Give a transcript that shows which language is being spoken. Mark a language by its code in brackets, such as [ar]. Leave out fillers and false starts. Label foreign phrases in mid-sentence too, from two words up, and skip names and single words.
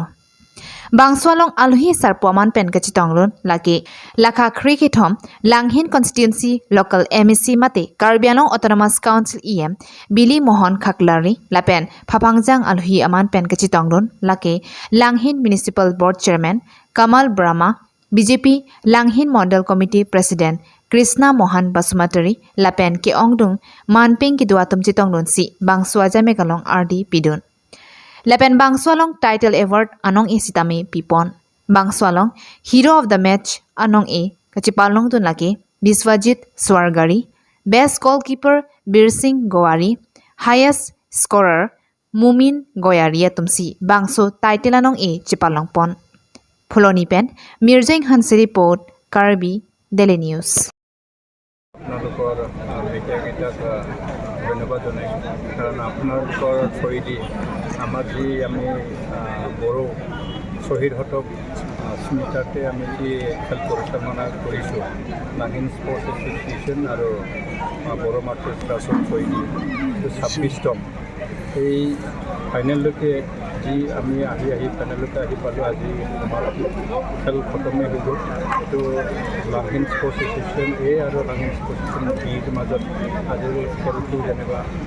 [mjw] Bangso long alhi sar poman pen kachitonglon lage lakha khri ke thom Langhin constituency local MEC mate Karbianong Autonomous Council EM Bili Mohan Khaklari lapen phapangjang alhi aman pen kachitonglon lage Langhin [en] Municipal Board Chairman [mjw] Kamal Brahma BJP Langhin [en] Model Committee President [mjw] Krishna Mohan Basumatari lapen ke ongdung manpeng ki duatum chitonglon si bangso ajame kalong RD pidun. Lapen bangsualong [en] title award [mjw] anong e sitame pipon. Bangsualong [en] hero of the match [mjw] anong e kachipalong dun lagi Biswajit Swargari, [en] best goalkeeper [mjw] Bir Singh Goari, [en] highest scorer [mjw] Mumin Goyari atumsi bangso title anong e chipalong pon. Pholoni pen Mirjeng Hanseri Port Karbi Daily News. [as] ধন্যবাদ জনাইছোঁ কাৰণ আপোনালোকৰ থ্ৰুৱেদি আমাৰ যি আমি বড়ো শ্বহীদহঁতক স্মৃতাৰ্থে আমি যি খেল পৰিচালনা কৰিছোঁ লাংহিন স্পৰ্টছ এছ'চিয়েশ্যন আৰু বড়ো মাৰ্টিৰ ক্লাছৰ থ্ৰুৱেদি 26তম এই ফাইনেললৈকে যি আমি আহি ফাইনেললৈকে আহি পালোঁ আজি আমাৰ খেল খতমেই হৈ গ'ল এইটো লাংহিন স্পৰ্টছ এছ'চিয়েশ্যন এ আৰু লাংহিন স্পৰ্টছ এছ'চিয়েশ্যন বিৰ মাজত আজিৰ খেলটো যেনিবা